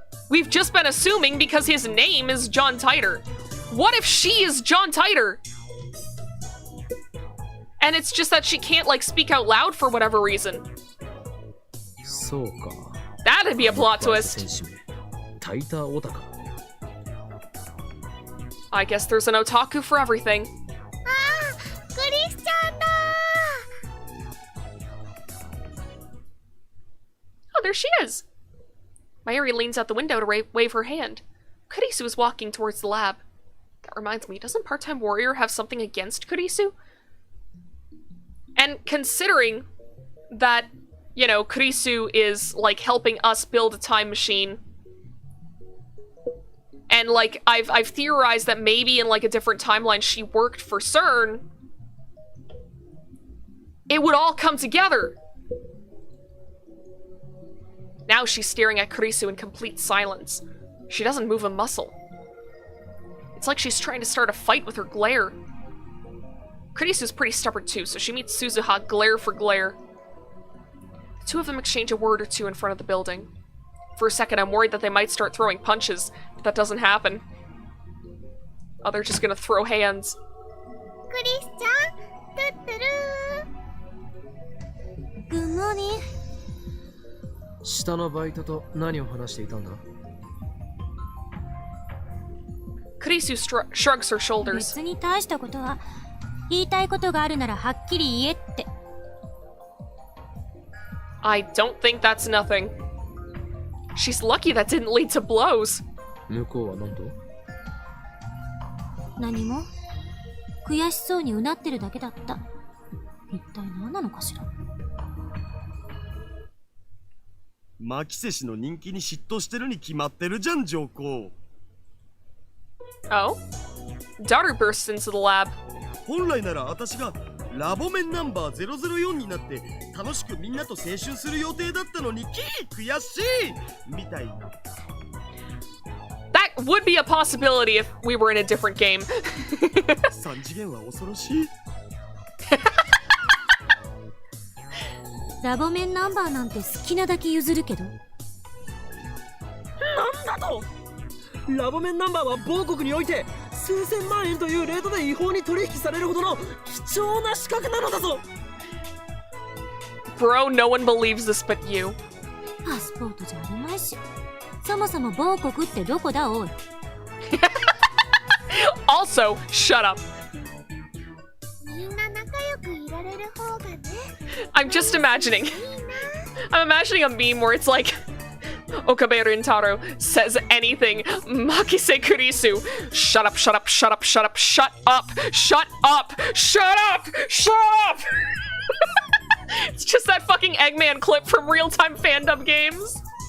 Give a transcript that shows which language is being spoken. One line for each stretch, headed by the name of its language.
English: We've just been assuming because his name is John Titor. What if she is John Titor? And it's just that she can't, like, speak out loud for whatever reason.
Japanese: そうか。
English: That'd be a plot twist.
Japanese: タイターオタか。
English: I guess there's an otaku for everything.
Japanese: ああ、クリスちゃんだー。
English: Oh, there she is. Mayuri leans out the window to wave her hand. Kurisu is walking towards the lab. That reminds me, doesn't part-time warrior have something against Kurisu? And considering that, you know, Kurisu is, like, helping us build a time machine, and, like, I've theorized that maybe in, like, a different timeline she worked for CERN, it would all come together. Now she's staring at Kurisu in complete silence. She doesn't move a muscle. It's like she's trying to start a fight with her glare. Kurisu's pretty stubborn too, so she meets Suzuha glare for glare. The two of them exchange a word or two in front of the building. For a second, I'm worried that they might start throwing punches, but that doesn't happen. Oh, they're just gonna throw hands.
Japanese: クリスちゃん、トゥットゥルー。
English: Good morning.
Japanese: 下のバイトと何を話していたんだ？
English: Kurisu shrugs her shoulders.
Japanese: 別に大したことは、言いたいことがあるならはっきり言えって。
English: I don't think that's nothing. She's lucky that didn't lead to blows.
Japanese: 向こうは何と？何も。悔しそうにうなってるだけだった。一体何なのかしら。牧瀬氏の人気に嫉妬してるに決まってるじゃん、上皇。
English: Oh? Daughter bursts into the lab.
Japanese: 本来なら私がラボメンナンバー004になって楽しくみんなと青春する予定だったのに悔しいみたいな。
English: That would be a possibility if we were in a different game.
Japanese: 3次元は恐ろしい。ラボメンナンバーなんて好きなだけ譲るけど。なんだと？ラボメンナンバーは某国において数千万円というレートで違法に取引されるほどの貴重な資格なのだぞ。
English: Bro, no one believes this but you.
Japanese: パスポートじゃあるまいし。そもそも某国ってどこだおい。
English: Also, shut up.
Japanese: みんな仲良くいられる方がね。
English: I'm just imagining. I'm imagining a meme where it's like, Okabe Rintaro says anything. Makise Kurisu. Shut up, shut up, shut up, shut up, shut up, shut up, shut up, shut up! It's just that fucking Eggman clip from real-time fandom games.